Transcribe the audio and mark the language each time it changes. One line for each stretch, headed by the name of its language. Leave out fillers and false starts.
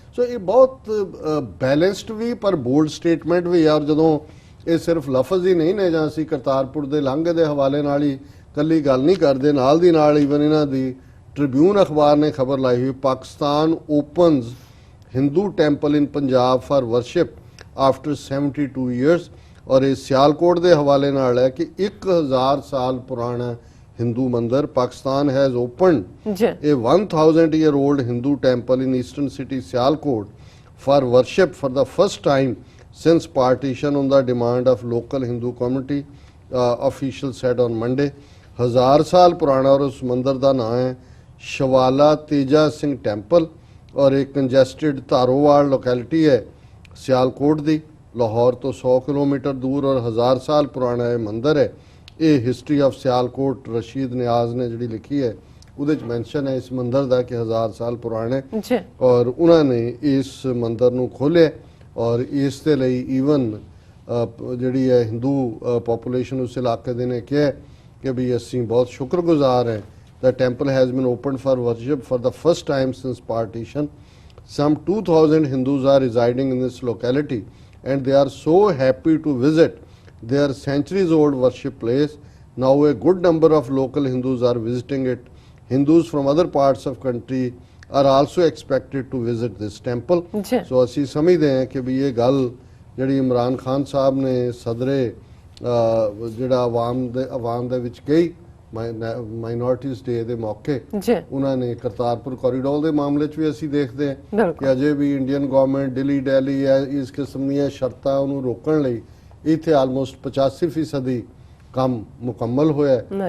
Punjabi: ਸੋ ਇਹ ਬਹੁਤ ਬੈਲੈਂਸਡ ਵੀ ਪਰ ਬੋਲਡ ਸਟੇਟਮੈਂਟ ਵੀ ਆ। ਔਰ ਜਦੋਂ ਇਹ ਸਿਰਫ ਲਫ਼ਜ਼ ਹੀ ਨਹੀਂ ਨੇ, ਜਾਂ ਅਸੀਂ ਕਰਤਾਰਪੁਰ ਦੇ ਲਾਂਘੇ ਦੇ ਹਵਾਲੇ ਨਾਲ ਹੀ ਕੱਲੀ ਗੱਲ ਨਹੀਂ ਕਰਦੇ, ਨਾਲ ਦੀ ਨਾਲ ਈਵਨ ਇਹਨਾਂ ਦੀ ਟ੍ਰਿਬਿਊਨ ਅਖਬਾਰ ਨੇ ਖਬਰ ਲਾਈ ਹੋਈ,
English: Pakistan opens Hindu temple in Punjab for worship after 72 years.
Punjabi: ਔਰ ਇਹ ਸਿਆਲਕੋਟ ਦੇ ਹਵਾਲੇ ਨਾਲ ਹੈ ਕਿ 1000 ਸਾਲ ਪੁਰਾਣਾ ਹਿੰਦੂ ਮੰਦਰ
English: Pakistan has opened a 1000-year-old Hindu temple in eastern city Sialkot for worship for the first time since partition on the demand of local Hindu community, officials said on Monday.
Punjabi: 1000 ਸਾਲ ਪੁਰਾਣਾ ਔਰ ਉਸ ਮੰਦਰ ਦਾ ਨਾਮ ਹੈ ਸ਼ਵਾਲਾ ਤੇਜਾ ਸਿੰਘ ਟੈਂਪਲ ਔਰ ਇਹ ਕੰਜੈਸਟਡ ਧਾਰੋਵਾਲ ਲੋਕੈਲਿਟੀ ਹੈ ਸਿਆਲਕੋਟ ਦੀ, ਲਾਹੌਰ ਤੋਂ 100 ਕਿਲੋਮੀਟਰ ਦੂਰ। ਔਰ 1000 ਸਾਲ ਪੁਰਾਣਾ ਇਹ ਮੰਦਰ ਹੈ। ਇਹ ਹਿਸਟਰੀ ਆਫ ਸਿਆਲਕੋਟ ਰਸ਼ੀਦ ਨਿਆਜ਼ ਨੇ ਜਿਹੜੀ ਲਿਖੀ ਹੈ ਉਹਦੇ 'ਚ ਮੈਂਸ਼ਨ ਹੈ ਇਸ ਮੰਦਰ ਦਾ ਕਿ 1000 ਸਾਲ ਪੁਰਾਣਾ ਹੈ। ਔਰ ਉਹਨਾਂ ਨੇ ਇਸ ਮੰਦਰ ਨੂੰ ਖੋਲ੍ਹਿਆ ਔਰ ਇਸ ਦੇ ਲਈ ਈਵਨ ਜਿਹੜੀ ਹੈ ਹਿੰਦੂ ਪੋਪੂਲੇਸ਼ਨ ਉਸ ਇਲਾਕੇ ਦੇ ਨੇ ਕਿਹਾ ਕਿ ਵੀ ਅਸੀਂ ਬਹੁਤ ਸ਼ੁਕਰਗੁਜ਼ਾਰ ਹੈ।
English: The temple has been opened for worship for the first time since partition. Some 2000 Hindus are residing in this locality and they are so happy to visit their centuries old worship place. Now a good number of local Hindus are visiting it. Hindus from other parts of country are also expected to visit this temple. So
Punjabi: ਅਸੀਂ ਸਮਝਦੇ ਹਾਂ ਕਿ ਵੀ ਇਹ ਗੱਲ ਜਿਹੜੀ ਇਮਰਾਨ ਖਾਨ ਸਾਹਿਬ ਨੇ ਸਦਰੇ ਜਿਹੜਾ ਆਵਾਮ ਦੇ ਵਿੱਚ ਕਹੀ ਮਾਈਨੋਰਿਟੀਜ਼ ਡੇ ਦੇ ਮੌਕੇ, ਉਹਨਾਂ ਨੇ ਕਰਤਾਰਪੁਰ ਕੋਰੀਡੋਰ ਦੇ ਮਾਮਲੇ 'ਚ ਵੀ ਅਸੀਂ ਦੇਖਦੇ ਹਾਂ ਕਿ ਅਜੇ ਵੀ ਇੰਡੀਅਨ ਗਵਰਨਮੈਂਟ ਦਿੱਲੀ ਹੈ ਇਸ ਕਿਸਮ ਦੀਆਂ ਸ਼ਰਤਾਂ ਉਹਨੂੰ ਰੋਕਣ ਲਈ ਇੱਥੇ ਆਲਮੋਸਟ 85% ਕੰਮ ਮੁਕੰਮਲ ਹੋਇਆ ਹੈ।